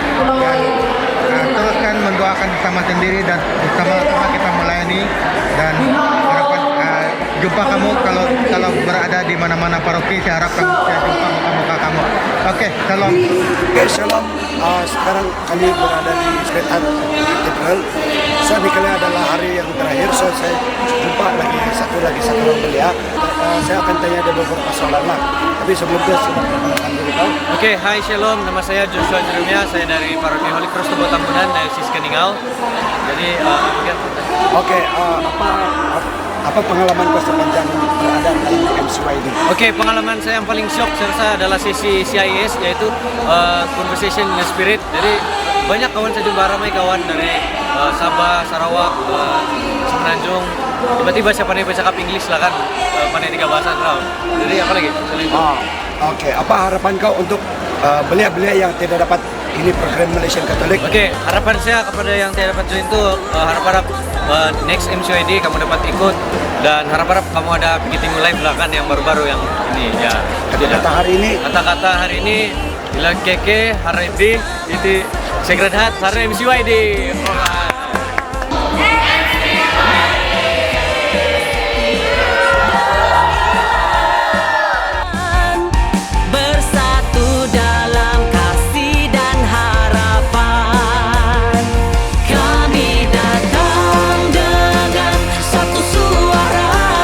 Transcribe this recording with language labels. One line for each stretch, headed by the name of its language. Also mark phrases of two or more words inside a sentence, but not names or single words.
Malay: Dan teruskan mendoakan bersama sendiri dan bersama-sama kita melayani, dan harapan jumpa kamu kalau berada di mana-mana paroki. Saya harap saya jumpa muka-muka kamu. Oke, shalom. Oke, shalom. Sekarang kami berada di St. Anthony Cathedral. So, ini kali adalah hari yang terakhir. So, saya jumpa satu orang belia. Saya akan tanya ada beberapa soalan lah. Tapi sebelum itu silakan perkenalkan diri kau. Oke, hai shalom. Nama saya Joshua Jeremia. Saya dari Paroki Holy Cross Tebo Tambunan, Diocese Keningau. Jadi, Oke, apa pengalaman kau sepanjang berada di MCYD? Oke, pengalaman saya yang paling shock saya rasa adalah sesi CIS, yaitu
English: Conversation in the Spirit.
Malay: Jadi banyak kawan saya jumpa, ramai kawan dari Sabah, Sarawak, Semenanjung. Tiba-tiba saya pandai bercakap Inggris lah kan, pandai 3 bahasa tau. Jadi apa lagi? Oke, apa harapan kau untuk belia-belia yang tidak dapat ini program Malaysian Katolik? Oke, harapan saya kepada yang tidak dapat join itu harap-harap next MCYD kamu dapat ikut, dan harap-harap kamu ada begitu live lah kan yang baru-baru yang ini ya. Kata-kata hari ini bila keke hari ini itu Sacred Heart hari MCYD. Bersatu dalam kasih dan harapan, kami datang dengan satu suara.